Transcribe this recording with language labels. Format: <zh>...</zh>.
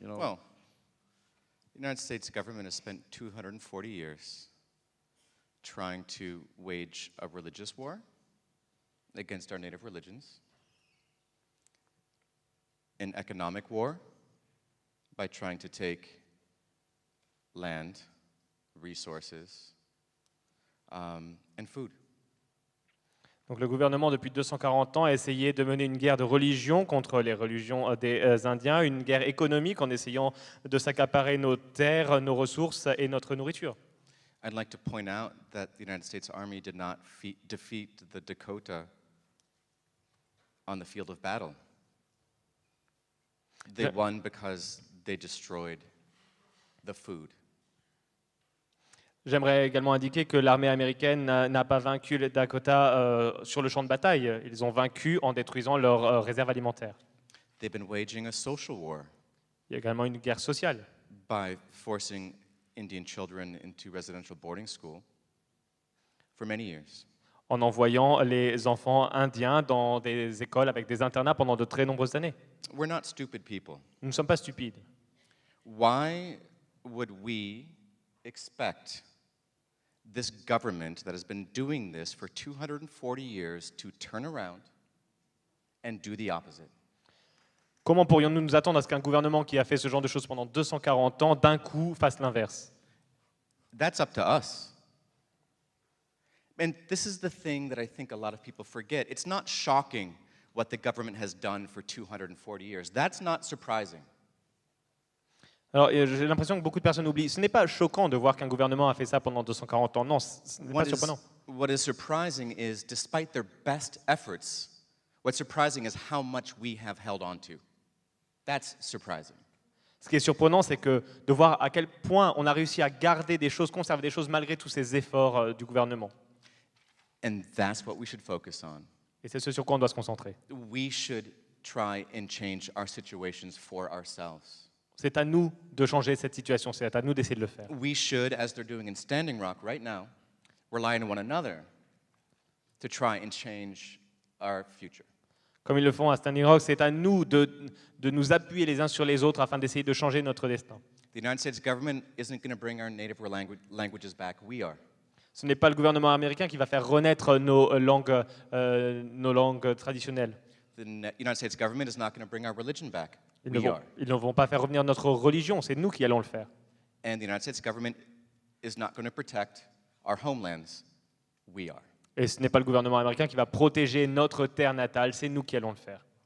<en>Well, the United States government has spent 240 years trying to wage a religious war against our native religions, an economic war by trying to take land, resources, and food.</en> <fr>Donc le gouvernement, depuis 240 ans, a essayé de mener une guerre de religion contre les religions des Indiens, une guerre économique en essayant de s'accaparer nos terres, nos ressources et notre nourriture.</fr> <en>I'd like to point out that the United States Army did not defeat the Dakota on the field of battle. They won because they destroyed the food.</en> <fr>J'aimerais également indiquer que l'armée américaine n'a pas vaincu les Dakota sur le champ de bataille. Ils ont vaincu en détruisant leurs réserves alimentaires.</fr> <en>They've been waging a social war</en> <fr>Il y a également une guerre sociale</fr> <en>by forcing Indian children into residential boarding school for many years.</en> <fr>en envoyant les enfants indiens dans des écoles avec des internats pendant de très nombreuses années.</fr> <en>We're not stupid people.</en> <fr>Nous ne sommes pas stupides.</fr> <en>Why would we expect this government that has been doing this for 240 years to turn around and do the opposite?</en> <fr>Comment pourrions-nous nous attendre à ce qu'un gouvernement qui a fait ce genre de choses pendant 240 ans, d'un coup, fasse l'inverse?</fr> <en>That's up to us. And this is the thing that I think a lot of people forget. It's not shocking what the government has done for 240 years. That's not surprising.</en> <fr>Alors, j'ai l'impression que beaucoup de personnes oublient. Ce n'est pas choquant de voir qu'un gouvernement a fait ça pendant 240 ans. Non, ce n'est pas surprenant.</fr> <en>What is surprising is, despite their best efforts, what's surprising is how much we have held on to. That's surprising.</en> <fr>Ce qui est surprenant, c'est que de voir à quel point on a réussi à garder des choses, conserver des choses malgré tous ces efforts du gouvernement.</fr> <en>And that's what we should focus on.</en> <fr>Et c'est ce sur quoi on doit se concentrer.</fr> <en>We should try and change our situations for ourselves.</en> <fr>C'est à nous de changer cette situation, c'est à nous d'essayer de le faire.</fr> <en>We should, as they're doing in Standing Rock right now, rely on one another to try and change our future.</en> <fr>Comme ils le font à Standing Rock, c'est à nous de nous appuyer les uns sur les autres afin d'essayer de changer notre destin.</fr> <en>The United States government isn't going to bring our native languages back. We are.</en> <fr>Ce n'est pas le gouvernement américain qui va faire renaître nos langues traditionnelles.</fr> <en>The United States government is not going to bring our religion back.</en> <fr>Ils</fr> <en>We are.</en> <fr>ne vont pas faire revenir notre religion, c'est nous qui allons le faire.</fr> <en>And the United States government is not going to protect our homelands. We are.</en> <fr>Et ce n'est pas le gouvernement américain qui va protéger notre terre natale, c'est nous qui allons le faire.</fr>